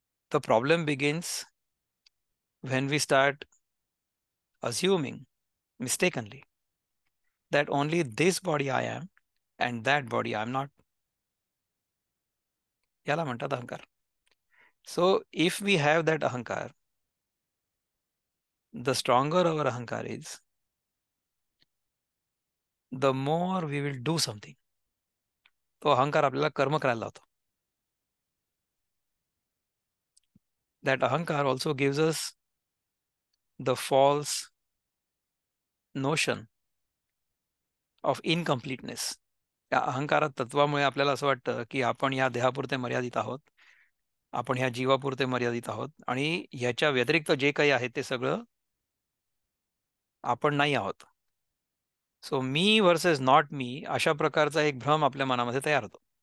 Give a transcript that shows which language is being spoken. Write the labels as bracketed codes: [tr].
[en] The problem begins when we start assuming mistakenly that only this body I am and that body I am not. [mr] याला म्हणतात अहंकार. [en] So if we have that ahankar, the stronger our ahankar is, the more we will do something. [mr] तो अहंकार आपल्याला कर्म करायला लावतो. [en] That ahankar also gives us the false notion of incompleteness. [mr] या अहंकारात तत्वामुळे आपल्याला असं वाटतं की आपण या देहापुरते मर्यादित आहोत, आपण ह्या जीवापुरते मर्यादित आहोत आणि ह्याच्या व्यतिरिक्त जे काही आहे ते सगळं आपण नाही आहोत. So मी versus not मी अशा प्रकारचा एक भ्रम आपल्या मनामध्ये तयार होतो.